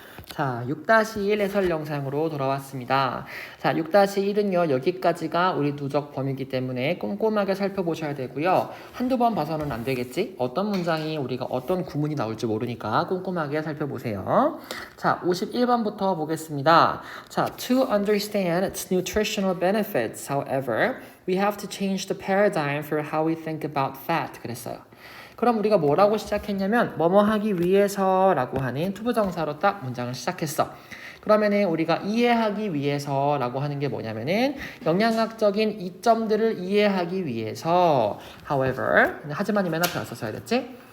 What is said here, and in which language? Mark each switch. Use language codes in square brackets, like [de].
[ko] 자, 6-1 해설 영상으로 돌아왔습니다. 자, 6-1은요, 여기까지가 우리 누적 범위이기 때문에 꼼꼼하게 살펴보셔야 되고요. 한두 번 봐서는 안 되겠지? 어떤 문장이 우리가 어떤 구문이 나올지 모르니까 꼼꼼하게 살펴보세요. 자, 51번부터 보겠습니다. [en] 자, to understand its nutritional benefits, however, we have to change the paradigm for how we think about fat. [ko] 그랬어요. 그럼 우리가 뭐라고 시작했냐면 뭐뭐 하기 위해서라고 하는 투부정사로 딱 문장을 시작했어. 그러면은 우리가 이해하기 위해서라고 하는 게 뭐냐면은 영양학적인 이점들을 이해하기 위해서 however 하지만이 맨 앞에 와서 써야 됐지?